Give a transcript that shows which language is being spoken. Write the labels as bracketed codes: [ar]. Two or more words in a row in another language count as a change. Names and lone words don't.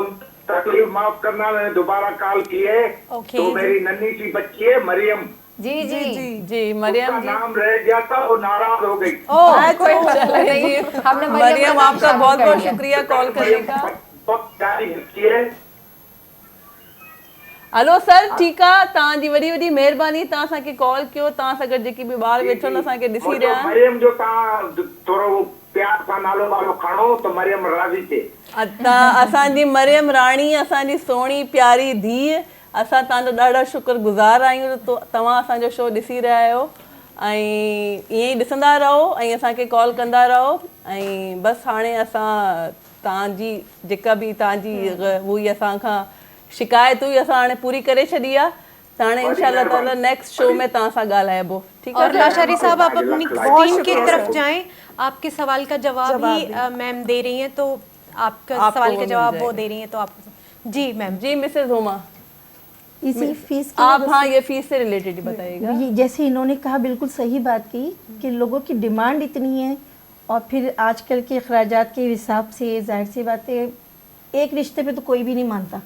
[ur] تکلیف معاف کرنا, میں نے دوبارہ کال کی ہے. تو میری ننھی سی بچی ہے مریم, جی جی جی اس مریم کا جی. نام رہ گیا تھا, وہ ناراض ہو گئی. ہم نے مریم آپ کا بہت بہت شکریہ کال کرنے کا. بہت پیاری بچی ہے. [en] Hello sir, [sd] ठीकु आहे. तव्हांजी वॾी वॾी महिरबानी, तव्हां असांखे कॉल कयो. तव्हां सां गॾु जेके बि ॿार वेठो न असांखे ॾिसी रहिया आहिनि. मरियम जो तव्हां थोरो प्यार सां नालो वालो खणो त मरियम राज़ी थिए. असांजी मरियम राणी, असांजी सुहिणी प्यारी धीउ, असां तव्हांजो ॾाढा शुक्रगुज़ार आहियूं त तव्हां असांजो शो ॾिसी रहिया आहियो. ऐं ईअं ई ॾिसंदा रहो ऐं असांखे कॉल कंदा रहो. ऐं बसि हाणे असां तव्हांजी जेका बि तव्हांजी हुई असांखां शिकायत हुई, असां हाणे पूरी करे छॾी आहे. त हाणे [ar] إن شاء الله تعالى [en] next show [sd] में तव्हां सां ॻाल्हाइबो. ठीकु [ur] اور لاشاری صاحب آپ اپنی سکرین کی طرف جائیں۔ آپ کے سوال کا جواب ہی میم دے رہی ہیں، تو آپ کا سوال کا جواب وہ دے رہی ہیں، تو آپ جی میم. جی مسز ہما, اسی فیس آپ ہاں یہ فیس سے ریلیٹڈ ہی بتائیے گا. جیسے انہوں نے کہا، بالکل صحیح بات کی کہ لوگوں کی ڈیمانڈ اتنی ہے اور پھر آجکل کے اخراجات کے حساب سے ظاہر سی بات ہے ایک رشتے پہ تو کوئی بھی نہیں مانتا.